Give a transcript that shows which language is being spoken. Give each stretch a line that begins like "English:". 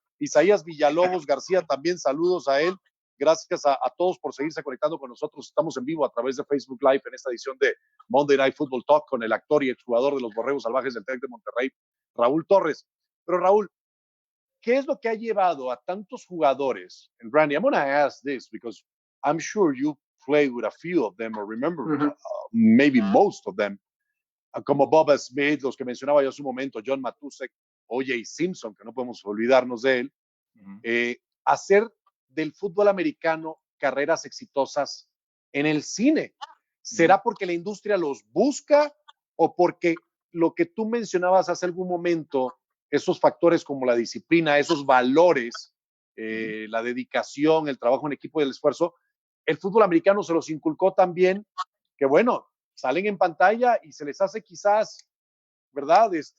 Spanish: Isaías Villalobos García, también saludos a él. Gracias a todos por seguirse conectando con nosotros. Estamos en vivo a través de Facebook Live en esta edición de Monday Night Football Talk con el actor y exjugador de los Borregos Salvajes del Tec de Monterrey, Raúl Torres. Pero Raúl, ¿qué es lo que ha llevado a tantos jugadores?
English: And Randy, I'm going to ask this because I'm sure you played with a few of them or remember maybe most of them,
Spanish: como Bob Smith, los que mencionaba yo hace un momento,
English: John Matusek, O.J.
Spanish: Simpson, que no podemos olvidarnos de él, hacer del fútbol americano carreras exitosas en el cine. ¿Será porque la industria los busca o porque lo que tú mencionabas hace algún momento, esos factores como la disciplina, esos valores, la dedicación, el trabajo en equipo y el esfuerzo, el fútbol americano se los inculcó también, que bueno, salen en pantalla y se les hace quizás, ¿verdad?